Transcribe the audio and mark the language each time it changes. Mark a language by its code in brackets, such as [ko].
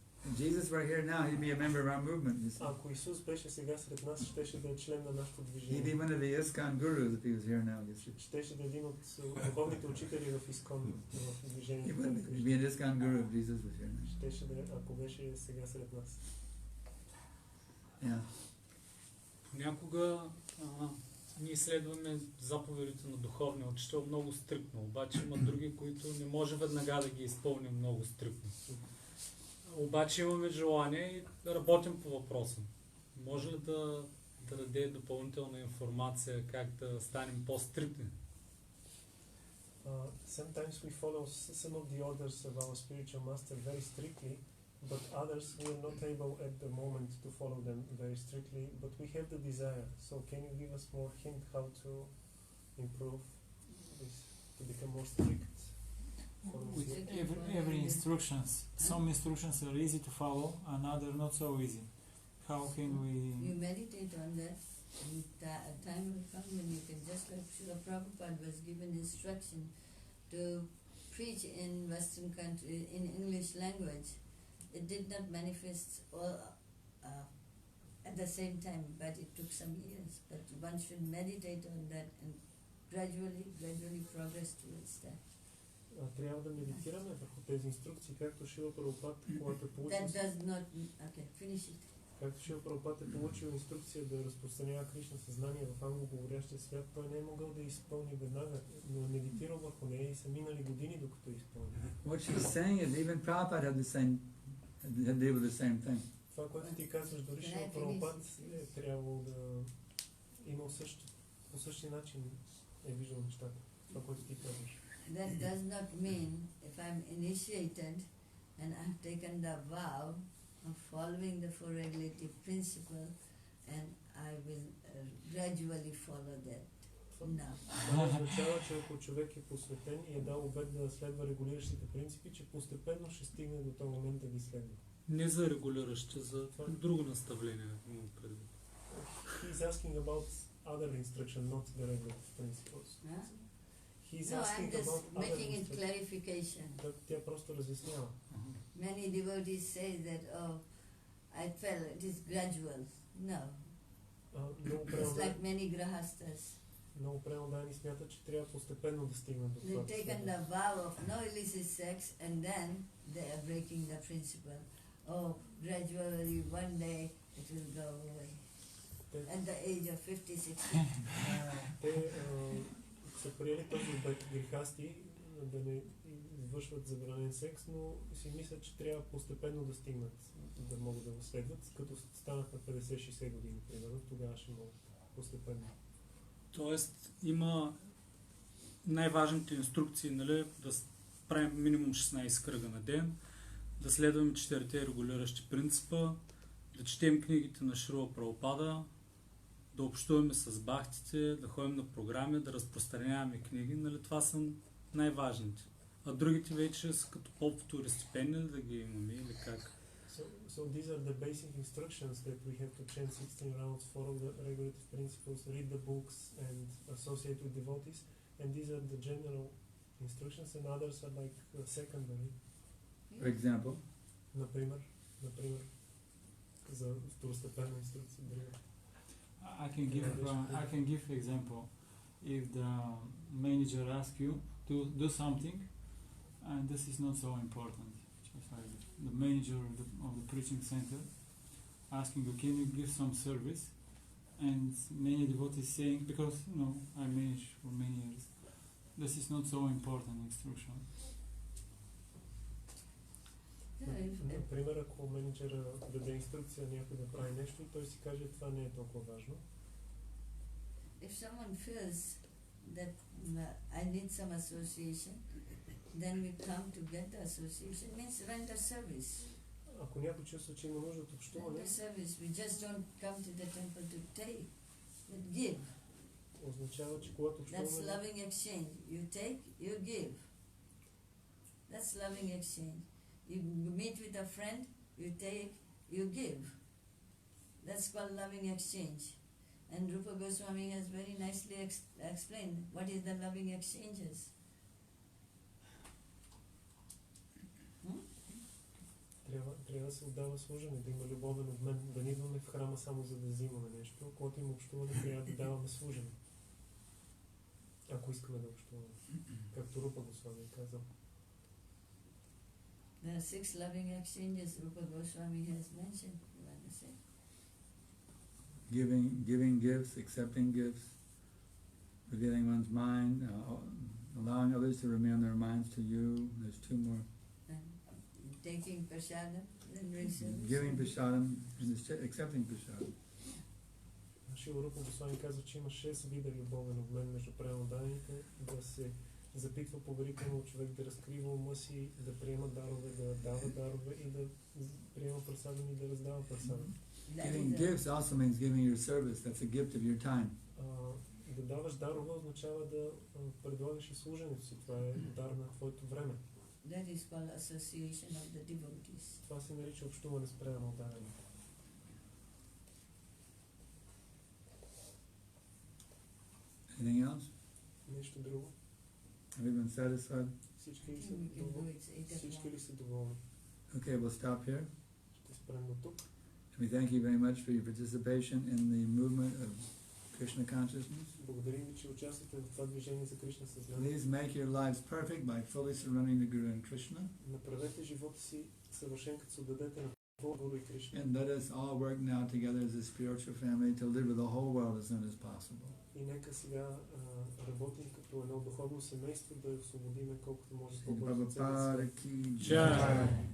[en] If Jesus were here now, he'd be a member of our movement, you see. [bg] Ако Исус беше сега сред нас, щеше да е член на нашето [en] He'd be [bg] движение. [en] one of the ISKCON gurus if he was here now, you see. [bg] Щеше да е един от духовните учители в Искон, в [en] He [bg] движението. [en] would be an ISKCON guru if Jesus was here now. [bg] Щеше да е, ако беше сега сред нас. [en] Yeah. [bg] Понякога ние следваме заповедите на духовния учител много стриктно, обаче има други, които не може веднага да ги изпълним много стриктно. Обаче имаме желание и да работим по въпроса. Може ли да даде допълнителна информация как да станем по-стриктни? [en] Sometimes we follow some of the orders of our spiritual master very strictly, But others, we are not able at the moment to follow them very strictly, but we have the desire. So can you give us more hint how to improve this, to become more strict? With every instructions, some instructions are easy to follow, and other not so easy. How can we? You meditate on that, and time will come when you can, just like Srila Prabhupada was given instruction to preach in Western country in English language. It did not manifest all at the same time, but it took some years. But one should meditate on that and gradually progress towards that. [bg] Трябва да медитираме върху тези инструкции, както Шрила Прабхупад, когато е получил... [en] That does not... Okay, finish it. [bg] Както Шрила Прабхупад е получил инструкция да разпространява Кришна съзнание в англоговорящия свят, той не е могъл да изпълни веднага, но е медитирал върху нея и са минали години, докато изпълни. [en] What she's saying is even Prabhupada had deal with the same thing. [bg] Това, което ти казваш, дори Шрила Прабхупад е трябвало да има по същия начин е виждал нещата. Това, което ти казваш. [en] That does not mean if I'm initiated and I've taken the vow of following the four regulative principle and I will gradually follow that. No. [bg] Това означава, че ако човек е посветен и е дал обет да следва регулиращите принципи, че постепенно ще стигне до този момент да ги следва. Не за регулиращи, за друго наставление имам предвид. [en] He's asking about other instruction, not the regulative principles. Huh? He's No, asking I'm just about making other it clarification. [bg] Тя просто разяснява. [en] Many devotees say that, oh, I felt it is gradual. No. It's like many grahastas. [bg] Много преданни смятат, че трябва постепенно да стигнат до това. [en] They've taken the vow of no illicit sex and then they are breaking the principle. Oh, gradually one day it will go away. At the age of 50-60. [bg] Те са приели този обет грехасти да не извършват забранен секс, но си мислят, че трябва постепенно да стигнат, да могат да го следват, като станат на 50-60 години, примерно, тогава ще могат постепенно. Тоест има най-важните инструкции, нали, да правим минимум 16 кръга на ден, да следваме 4 регулиращи принципа, да четем книгите на Шрила Прабхупада, да общуваме с бахтите, да ходим на програми, да разпространяваме книги, нали, това са най-важните. А другите вече са като по-второстепенни, да ги имаме или как? [en] So these are the basic instructions that we have to chant 16 rounds, follow the regulative principles, read the books and associate with devotees. And these are the general instructions and others are like secondary. For example? [bg] Например, за второстепенна инструкция. [en] I can give example. If the manager asks you to do something and this is not so important. The manager of the preaching center asking you, can you give some service? And many devotees saying, because I manage for many years, this is not so important instruction. [bg] Например, ако менеджера даде инструкция някой да прави нещо и той си каже, това не е толкова важно. [en] If someone feels that I need some association, then we come to get the association, means render service. [bg] Ако някой чувства, че има нужда от общуване, [en] render service, we just don't come to the temple to take, but give. [bg] Означава, че когато общуваме... [en] That's loving exchange. You take, you give. That's loving exchange. You meet with a friend, you take, you give. That's called loving exchange. And Rupa Goswami has very nicely explained what is the loving exchanges. [bg] Трябва да се отдава служене, да има любовен обмен, да не идваме в храма само за да взимаме нещо. Когато има общуване, трябва да даваме служене. Ако искаме да общуваме. Както Рупа Госвами е казал. [en] There are 6 loving exchanges Rupa Goswami has mentioned. You want to say? Giving gifts, accepting gifts, revealing one's mind, allowing others to reveal their minds to you. There's 2 more. Taking prasadam, then receiving. Giving prasadam and accepting prasadam. [bg] Шила Рупа Госвами казва, че има 6 вида любовен обмен между преданните, да се запитва поверително човек да разкрива ума си, да приема дарове, да дава дарове и да приема прасадани и да раздава прасадани. [en] Giving gifts also means giving your service. That's a gift of your time. [bg] Да даваш дарове означава да предлагаш и служенето си. Това е дар на твоето време. [en] That is called association of the devotees. [bg] Това се нарича общуване с преданно дарене. [en] Anything else? [bg] Нещо друго? [en] Have you been satisfied? [bg] Всички ли са доволни? Всички ли са доволни? [en] Okay, we'll stop here. [bg] Ще спрем до тук. [en] And we thank you very much for your participation in the movement of Krishna consciousness. [bg] Благодарим ви, че участвате в това движение за Кришна съзнание. [en] Please make your lives perfect by fully surrendering to Guru and Krishna. [bg] Направете живота си съвършен, като се отдадете на Гуру и Кришна. [en] And let us all work now together as a spiritual family to deliver the whole world as soon as possible. [bg] И нека сега работим като едно духовно семейство, да я освободиме колкото може по-бързо целия свят.